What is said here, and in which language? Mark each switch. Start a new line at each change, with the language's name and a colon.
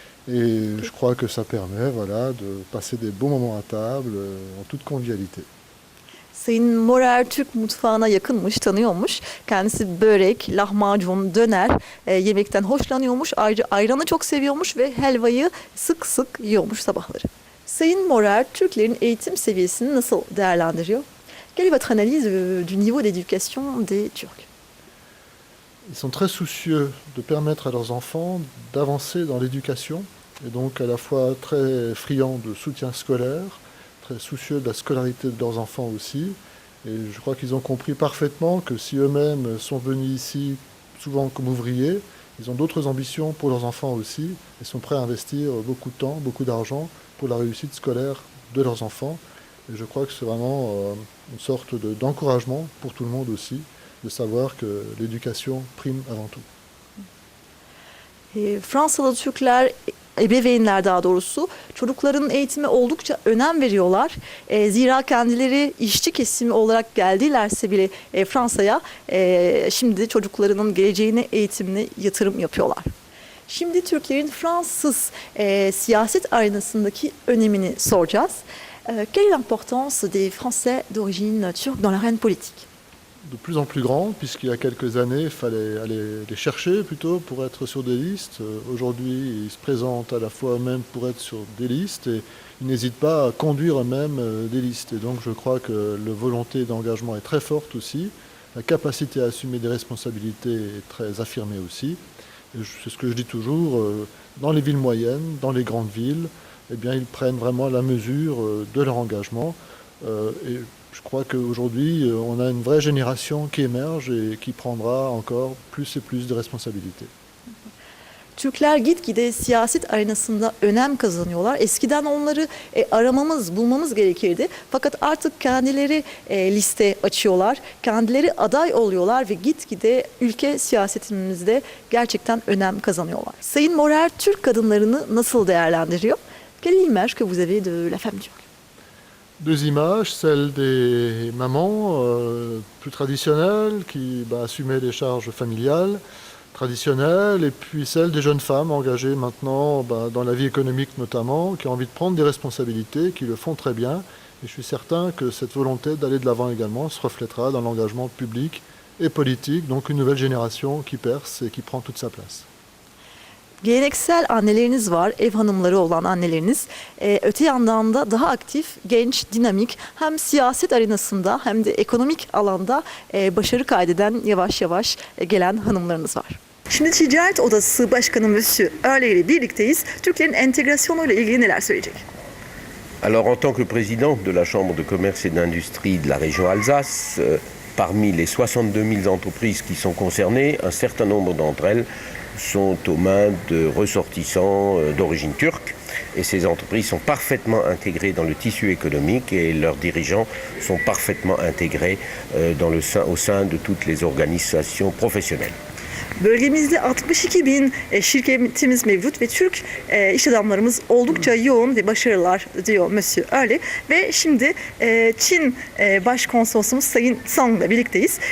French: Et je crois que ça permet voilà, de passer des bons moments à table en toute convivialité.
Turkish: Sayın Morar Türk mutfağına yakınmış, tanıyormuş. Kendisi börek, lahmacun, döner yemekten hoşlanıyormuş. Ayrıca ayranı çok seviyormuş ve helvayı sık sık yiyormuş sabahları. Sayın Morar Türklerin eğitim seviyesini nasıl değerlendiriyor?
French: Quelle est votre analyse du niveau d'éducation des Turcs? Ils sont très soucieux de permettre à leurs enfants d'avancer dans l'éducation et donc à la fois très friands de soutien scolaire, très soucieux de la scolarité de leurs enfants aussi. Et je crois qu'ils ont compris parfaitement que si eux-mêmes sont venus ici souvent comme ouvriers, ils ont d'autres ambitions pour leurs enfants aussi et sont prêts à investir beaucoup de temps, beaucoup d'argent pour la réussite scolaire de leurs enfants. Et je crois que c'est vraiment une sorte d'encouragement pour tout le monde aussi, de savoir que l'éducation prime avant tout.
Turkish: Fransalı Türkler, ebeveynler daha doğrusu çocukların eğitime oldukça önem veriyorlar. Zira kendileri işçi kesimi olarak geldilerse bile Fransa'ya şimdi de çocuklarının geleceğine, eğitimine yatırım yapıyorlar. Şimdi Türklerin Fransız siyaset arenasındaki önemini soracağız.
French: Quelle est l'importance des Français d'origine turque dans l'arène politique? De plus en plus grand, puisqu'il y a quelques années, il fallait aller les chercher plutôt pour être sur des listes. Aujourd'hui, ils se présentent à la fois eux-mêmes pour être sur des listes et ils n'hésitent pas à conduire eux-mêmes des listes. Et donc je crois que la volonté d'engagement est très forte aussi, la capacité à assumer des responsabilités est très affirmée aussi. Et c'est ce que je dis toujours, dans les villes moyennes, dans les grandes villes, eh bien, ils prennent vraiment la mesure de leur engagement. Et je crois qu'aujourd'hui, on a une vraie génération qui émerge et qui prendra encore plus et plus de responsabilités.
Turkish: Türkler gitgide siyaset arenasında önem kazanıyorlar. Eskiden onları aramamız, bulmamız gerekirdi. Fakat artık kendileri liste açıyorlar, kendileri aday oluyorlar ve gitgide ülke siyasetimizde gerçekten önem kazanıyorlar. Sayın Morar Türk kadınlarını nasıl değerlendiriyor?
French: Quelle est l'image que vous avez de la femme turque? Deux images, celle des mamans plus traditionnelles qui assumaient les charges familiales traditionnelles et puis celle des jeunes femmes engagées maintenant dans la vie économique notamment, qui ont envie de prendre des responsabilités, qui le font très bien. Et je suis certain que cette volonté d'aller de l'avant également se reflètera dans l'engagement public et politique, donc une nouvelle génération qui perce et qui prend toute sa place.
Turkish: Geleneksel anneleriniz var, ev hanımları olan anneleriniz. Öte yandan da daha aktif, genç, dinamik hem siyaset arenasında hem de ekonomik alanda başarı kaydeden yavaş yavaş gelen hanımlarınız var. Şimdi Ticaret Odası Başkanı Monsieur Öğle ile birlikteyiz. Türklerin entegrasyonuyla ilgili neler söyleyecek?
French: Alors, en tant que président de la Chambre de commerce et d'industrie de la région Alsace, parmi les 62 000 entreprises qui sont concernées, un certain nombre d'entre elles sont aux mains de ressortissants d'origine turque. Et ces entreprises sont parfaitement intégrées dans le tissu économique et leurs dirigeants sont parfaitement intégrés au sein de toutes les organisations professionnelles.
Turkish: Bölgemizde 62 bin şirketimiz mevcut ve Türk iş adamlarımız oldukça yoğun ve başarılılar diyor Monsieur Early. Ve şimdi Çin Başkonsolosumuz Sayın Song'la birlikteyiz.